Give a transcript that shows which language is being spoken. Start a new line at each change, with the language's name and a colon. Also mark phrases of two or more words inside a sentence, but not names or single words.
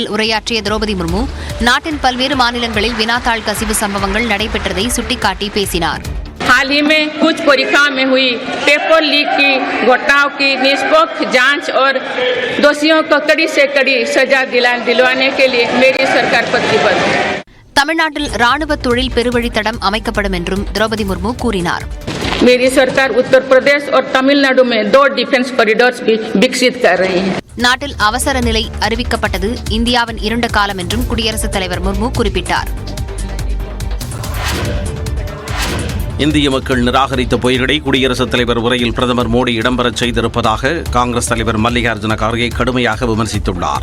Tamil: உரையாற்றிய திரௌபதி முர்மு நாட்டின் பல்வேறு மாநிலங்களில் வினாத்தாள் கசிவு சம்பவங்கள் நடைபெற்றதை சுட்டிக்காட்டி பேசினார்.
Hindi: हाल ही में कुछ परीक्षाओं में हुई
English: paper leak
Hindi: की घटनाओं की निष्पक्ष जांच और दोषियों को कड़ी से कड़ी सजा दिलवाने के लिए मेरी सरकार प्रतिबद्ध है.
Tamil: தமிழ்நாட்டில் ராணுவ தொழில் பெருவழித்தடம் அமைக்கப்படும் என்றும் திரௌபதி முர்மு கூறினார்.
Hindi: मेरी सरकार उत्तर प्रदेश और तमिलनाडु में 2
English: defence corridors
Hindi: भी विकसित कर रही है.
Tamil: நாட்டில் அவசர நிலை அறிவிக்கப்பட்டது இந்தியாவின் இருண்ட காலம் என்றும் குடியரசுத் தலைவர் முர்மு குறிப்பிட்டார். இந்திய மக்கள் நிராகரித்த பொய்களை குடியரசுத் தலைவர் உரையில் பிரதமர் மோடி இடம்பெறச் செய்திருப்பதாக காங்கிரஸ் தலைவர் மல்லிகார்ஜுன கார்கே கடுமையாக விமர்சித்துள்ளார்.